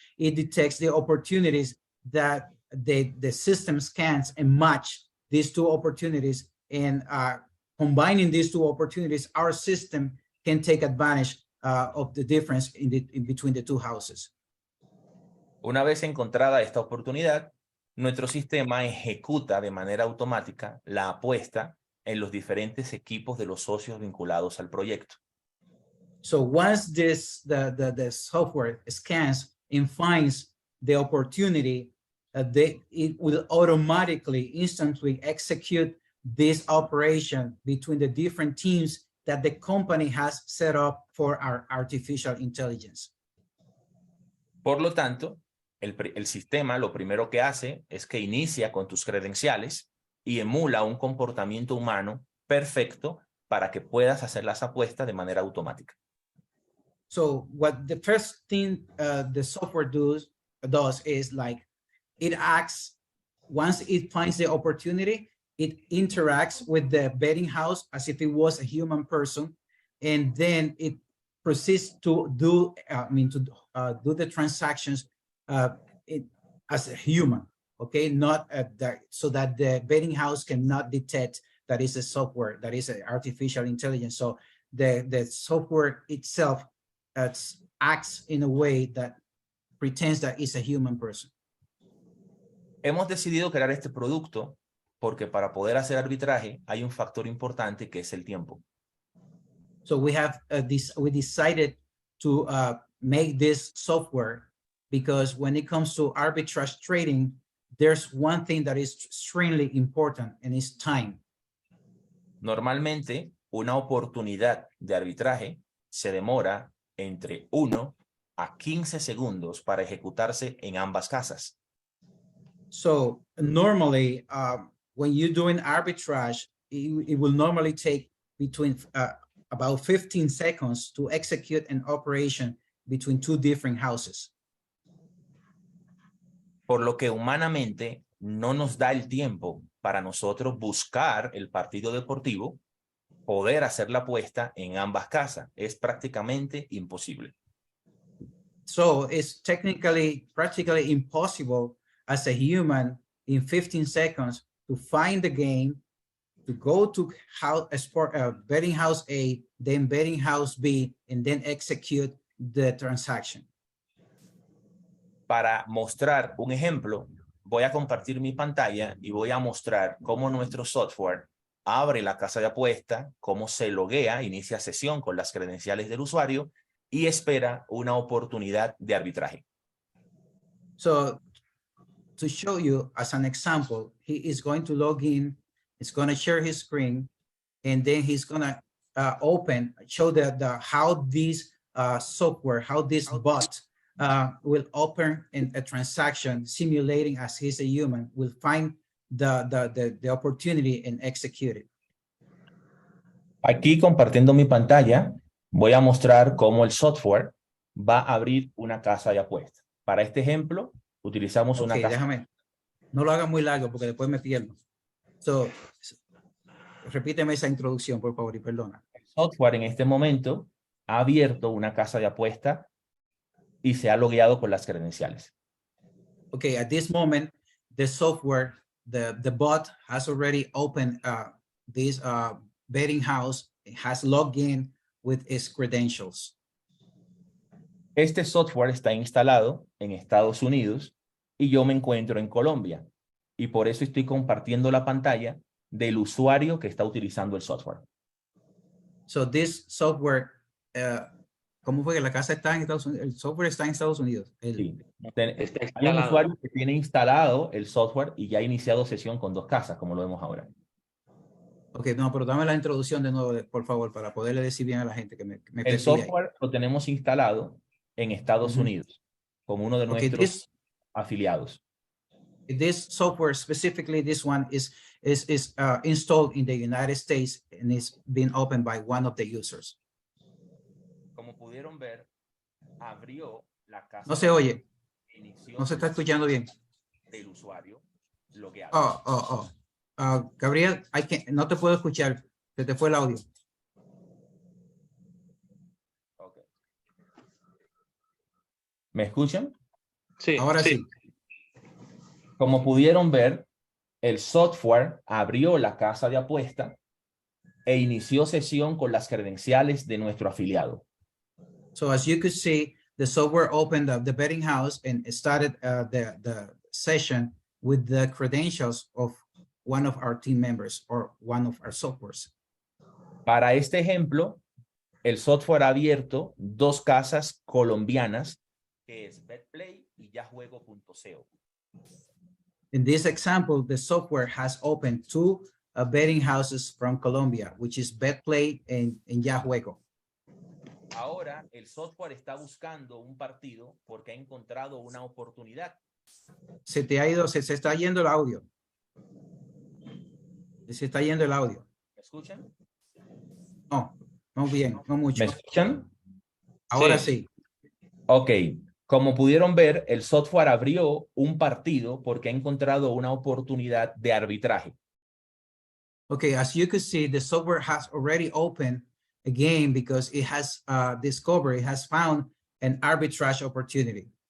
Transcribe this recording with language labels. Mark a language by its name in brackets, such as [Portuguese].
[English] It detects the opportunities that the system scans and match these two opportunities, and combining these two opportunities, our system can take advantage of the difference in between the two houses. [Spanish] Una vez encontrada esta oportunidad, nuestro sistema ejecuta de manera automática la apuesta en los diferentes equipos de los socios vinculados al proyecto. [English] So once the software scans and finds the opportunity, it will automatically, instantly execute this operation between the different teams that the company has set up for our artificial intelligence. [Spanish] Por lo tanto, el sistema lo primero que hace es que inicia con tus credenciales y emula un comportamiento humano perfecto para que puedas hacer las apuestas de manera automática. [English] So what the first thing the software does is like it acts, once it finds the opportunity, it interacts with the betting house as if it was a human person, and then it proceeds to do do the transactions as a human, okay, not so that the betting house cannot detect that is a software, that is an artificial intelligence. So the software itself acts in a way that pretends that it's a human person. [Spanish] Hemos decidido crear este producto porque para poder hacer arbitraje hay un factor importante que es el tiempo. [English] So we decided to make this software because when it comes to arbitrage trading, there's one thing that is extremely important, and it's time. [Spanish] Normalmente, una oportunidad de arbitraje se demora entre 1 a 15 segundos para ejecutarse en ambas casas. [English] So normally, when you're doing arbitrage, it will normally take between about 15 seconds to execute an operation between two different houses. [Spanish] Por lo que humanamente no nos da el tiempo para nosotros buscar el partido deportivo, poder hacer la apuesta en ambas casas. Es prácticamente imposible. [English] So it's practically impossible as a human in 15 seconds to find the game, to go to betting house A, then betting house B, and then execute the transaction. [Spanish] Para mostrar un ejemplo, voy a compartir mi pantalla y voy a mostrar cómo nuestro software abre la casa de apuesta, cómo se loguea, inicia sesión con las credenciales del usuario y espera una oportunidad de arbitraje. [English] So to show you as an example, he is going to log in, he's going to share his screen, and then he's going to show how this software, how this bot will open in a transaction, simulating as he's a human, will find the opportunity and execute it. [Spanish] Aquí compartiendo mi pantalla, voy a mostrar cómo el software va a abrir una casa de apuesta. Para este ejemplo, utilizamos una casa. Déjame, no lo haga muy largo porque después me pierdo. So, repíteme esa introducción, por favor, y perdona. El software en este momento ha abierto una casa de apuesta y se ha logueado con las credenciales. [English] Okay, at this moment, the software, the bot has already opened this betting house, it has logged in with its credentials. [Spanish] Este software está instalado en Estados Unidos y yo me encuentro en Colombia. Y por eso estoy compartiendo la pantalla del usuario que está utilizando el software. [English] So this software, [Spanish] ¿cómo fue que la casa está en Estados Unidos? El software está en Estados Unidos. Sí. Hay un usuario que tiene instalado el software y ya ha iniciado sesión con 2 casas, como lo vemos ahora. Ok, no, pero dame la introducción de nuevo, por favor, para poderle decir bien a la gente que me El software lo tenemos instalado en Estados Unidos, como uno de nuestros afiliados. [English] This software, specifically this one, is installed in the United States and is being opened by one of the users. [Spanish] Como pudieron ver, abrió la casa. No se oye. No se está escuchando bien. Del usuario logueado. Gabriel, no te puedo escuchar. Se te fue el audio. [English] Okay. [Spanish] ¿Me escuchan? Sí. Ahora sí. Como pudieron ver, el software abrió la casa de apuesta e inició sesión con las credenciales de nuestro afiliado. [English] So as you could see, the software opened up the betting house and started the session with the credentials of one of our team members or one of our softwares. [Spanish] Para este ejemplo, el software ha abierto 2 casas colombianas, que es BetPlay y y yajuego.co. [English] In this example, the software has opened two betting houses from Colombia, which is BetPlay and Yajuego. [Spanish] Ahora el software está buscando un partido porque ha encontrado una oportunidad. Se está yendo el audio. Se está yendo el audio. ¿Me escuchan? No, no bien, no mucho. ¿Me escuchan? Ahora sí. [English] Ok. [Spanish] Como pudieron ver, el software abrió un partido porque ha encontrado una oportunidad de arbitraje. [English] Okay, as you can see, the software has already opened a game because it has discovered, it has found an arbitrage opportunity.